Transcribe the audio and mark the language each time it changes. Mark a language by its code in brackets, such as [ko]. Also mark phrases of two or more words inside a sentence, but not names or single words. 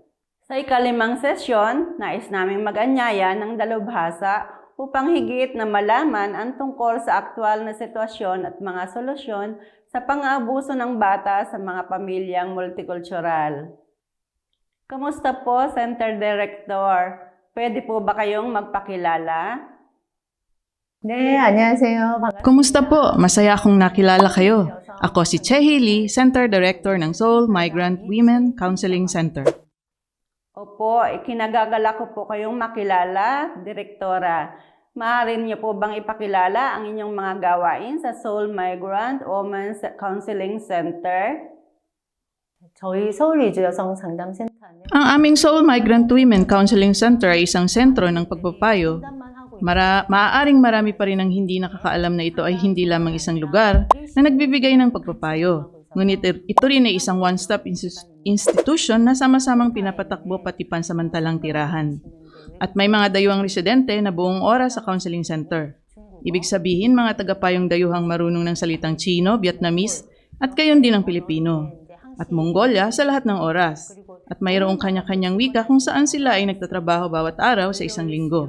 [tl] Sa ika-5 sesyon, nais naming mag-anyaya ng dalubhasa upang higit na malaman ang tungkol sa aktwal na sitwasyon at mga solusyon sa pang-aabuso ng bata sa mga pamilyang multicultural. Kamusta po, [en] Center Director? [tl] Pwede po ba kayong magpakilala? [ko] 네, 안녕하세요. [tl] Kumusta po? Masaya akong nakilala kayo. Ako si Chehi Lee, [en] Center Director [tl] ng Seoul Migrant Women Counseling Center. Opo, ikinagagala ko po kayong makilala, Direktora. Maaari niyo po bang ipakilala ang inyong mga gawain sa Seoul Migrant Women's Counseling Center? [ko] 저희 서울 이주 여성 상담센터는 [tl] Ang aming Seoul Migrant Women Counseling Center ay isang sentro ng pagpapayo. Maaaring marami pa rin ang hindi nakakaalam na ito ay hindi lamang isang lugar na nagbibigay ng pagpapayo. Ngunit ito rin ay isang [en] one-stop institution [tl] na sama-samang pinapatakbo pati pansamantalang tirahan. At may mga dayuhang residente na buong oras sa [en] counseling center. [tl] Ibig sabihin mga tagapayong dayuhang marunong ng salitang Chino, Vietnamese at gayon din ang Pilipino. At Mongolia sa lahat ng oras. At mayroong kanya-kanyang wika kung saan sila ay nagtatrabaho bawat araw sa isang linggo.